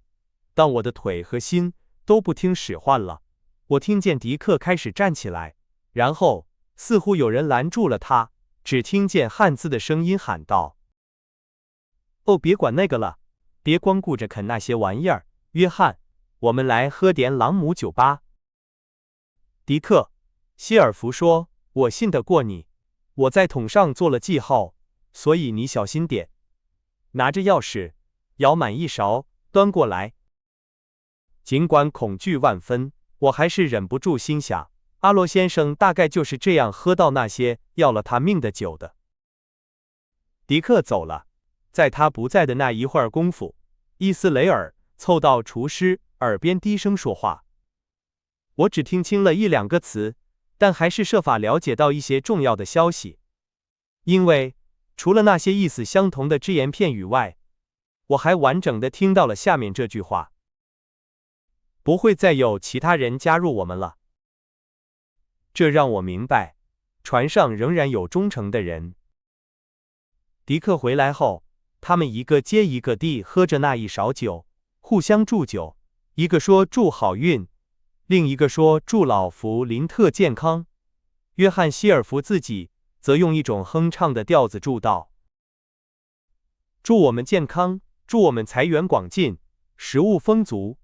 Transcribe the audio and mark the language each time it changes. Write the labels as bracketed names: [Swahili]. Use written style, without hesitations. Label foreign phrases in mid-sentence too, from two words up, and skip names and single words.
[Chinese] 當我的腿和心都不聽使喚了，我聽見迪克開始站起來，然後似乎有人攔住了他，只聽見漢茲的聲音喊道：“哦，別管那個了，別光顧着啃那些玩意兒，約翰，我們來喝點朗姆酒吧。” 迪克，希爾弗說，我信得過你，我在桶上做了記號，所以你小心點。拿着鑰匙，舀滿一勺，端過來。儘管恐懼萬分，我還是忍不住心想，阿羅先生大概就是這樣喝到那些要了他命的酒的。迪克走了，在他不在的那一會兒功夫，伊斯雷爾湊到廚師耳邊低聲說話。我只聽清了一兩個詞，但還是設法了解到一些重要的消息。因為除了那些意思相同的只言片語外，我還完整的聽到了下面這句話：不會再有其他人加入我們了。這讓我明白，船上仍然有忠誠的人。迪克回來後，他們一個接一個地喝着那一勺酒，互相祝酒，一個說祝好運，另一個說祝老弗林特健康， 約翰希爾弗自己則用一種哼唱的調子祝道：祝我們健康，祝我們財源廣進，食物豐足。